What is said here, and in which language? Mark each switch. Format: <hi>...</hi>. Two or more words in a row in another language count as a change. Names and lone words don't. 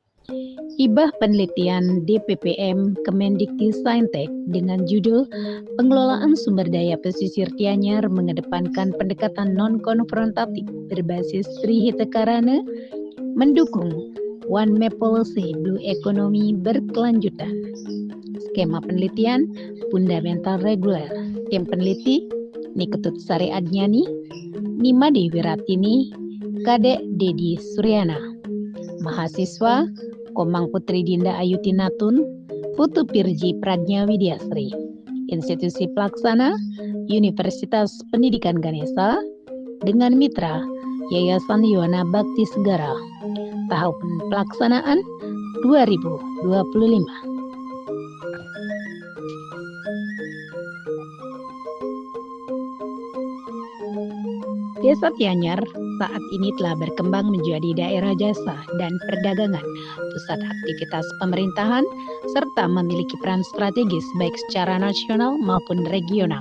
<id>Hibah penelitian DPPM Kemendikbudristek dengan judul Pengelolaan Sumber Daya Pesisir Gianyar mengedepankan pendekatan non-konfrontatif berbasis Sri Hitakarana mendukung</id> <en>One Map Policy Blue Economy</en> <id>berkelanjutan. Skema penelitian fundamental reguler. Tim peneliti Niketut Sari Adnyani, Nima Dewi Ratini, Kadek Dedi Suryana. Mahasiswa Komang Putri Dinda Ayuti Natun, Putu Pirji Pradnya Widyasri. Institusi pelaksana Universitas Pendidikan Ganesha dengan mitra Yayasan Yuwana Bakti Segara. Tahapan pelaksanaan 2025. Desa Gianyar saat ini telah berkembang menjadi daerah jasa dan perdagangan, pusat aktivitas pemerintahan, serta memiliki peran strategis baik secara nasional maupun regional.</id>